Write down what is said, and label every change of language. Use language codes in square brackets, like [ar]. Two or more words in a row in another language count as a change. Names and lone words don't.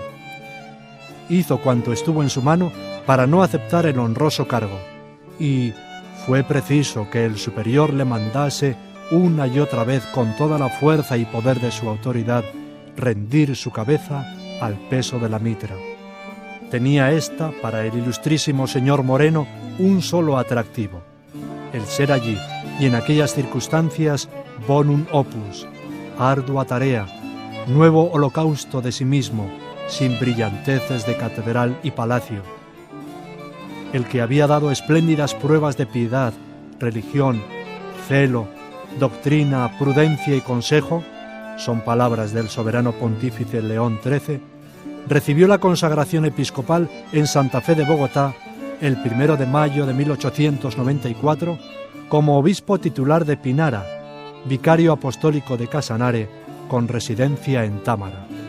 [es] Hizo cuanto estuvo en su mano para no aceptar el honroso cargo, y fue preciso que el superior le mandase una y otra vez con toda la fuerza y poder de su autoridad rendir su cabeza al peso de la mitra. Tenía ésta para el ilustrísimo señor Moreno un solo atractivo, el ser allí y en aquellas circunstancias [la] bonum opus, [es] ardua tarea, nuevo holocausto de sí mismo, sin brillanteces de catedral y palacio. El que había dado espléndidas pruebas de piedad, religión, celo, doctrina, prudencia y consejo, son palabras del soberano pontífice León XIII, recibió la consagración episcopal en Santa Fe de Bogotá el 1 de mayo de 1894 como obispo titular de Pinara, vicario apostólico de Casanare, con residencia en Támara.